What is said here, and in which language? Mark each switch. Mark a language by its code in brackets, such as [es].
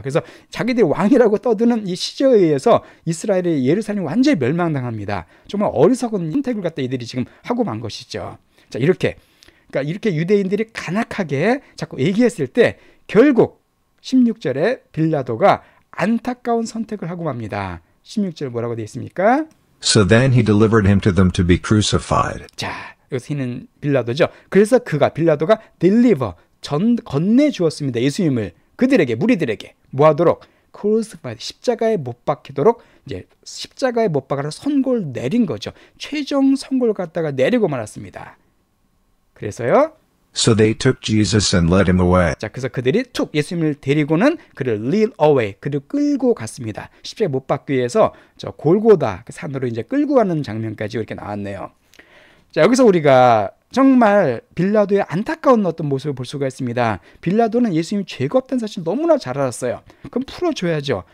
[ko] 그래서 자기들이 왕이라고 떠드는 이 시저에 의해서 이스라엘의 예루살렘이 완전히 멸망당합니다. 정말 어리석은 선택을 갖다 이들이 지금 하고 만 것이죠. 자, 그러니까 이렇게 유대인들이 간악하게 자꾸 얘기했을 때 결국 16절에 빌라도가 안타까운 선택을 하고 맙니다. 16절 뭐라고 되어 있습니까? [en] So then he delivered him to them to be crucified. [ko] 자, 여기서 히는 빌라도죠. 그래서 빌라도가 [en] deliver, [ko] 건네주었습니다. 예수님을 그들에게, 무리들에게 뭐하도록? [en] crucified, [ko] 십자가에 못 박히도록 이제 십자가에 못 박아서 선고를 내린 거죠. 최종 선고를 갖다가 내리고 말았습니다. 그래서요. [en] So they took Jesus and led him away. [ko] 자, 그래서 그들이 예수님을 데리고는 그를 [en] lead away, [ko] 그를 끌고 갔습니다. 십자가에 못 박기 위해서 저 골고다 그 산으로 이제 끌고 가는 장면까지 이렇게 나왔네요. 자, 여기서 우리가 정말 빌라도의 안타까운 어떤 모습을 볼 수가 있습니다. 빌라도는 예수님이 죄가 없다는 사실 너무나 잘 알았어요. 그럼 풀어줘야죠.